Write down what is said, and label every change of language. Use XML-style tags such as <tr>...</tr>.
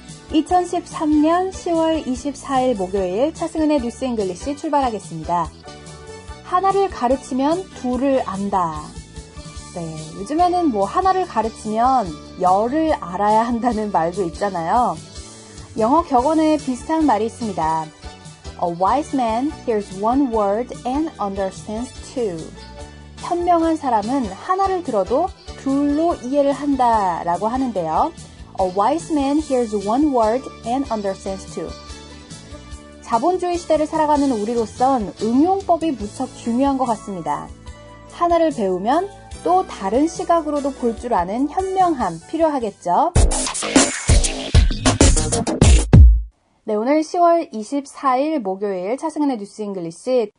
<ko>2013년 10월 24일 목요일 차승은의 뉴스 잉글리시 출발하겠습니다. 하나를 가르치면 둘을 안다. 네, 요즘에는 하나를 가르치면 열을 알아야 한다는 말도 있잖아요. 영어 격언에 비슷한 말이 있습니다.</ko> <en>A wise man hears one word and understands two.</en> <ko>현명한 사람은 하나를 들어도 둘로 이해를 한다라고 하는데요.</ko> <en>A wise man hears one word and understands two.</en> <ko>자본주의 시대를 살아가는 우리로선 응용법이 무척 중요한 것 같습니다. 하나를 배우면 또 다른 시각으로도 볼 줄 아는 현명함 필요하겠죠. 네, 오늘 10월 24일 목요일 차승은의 뉴스 잉글리시.</ko>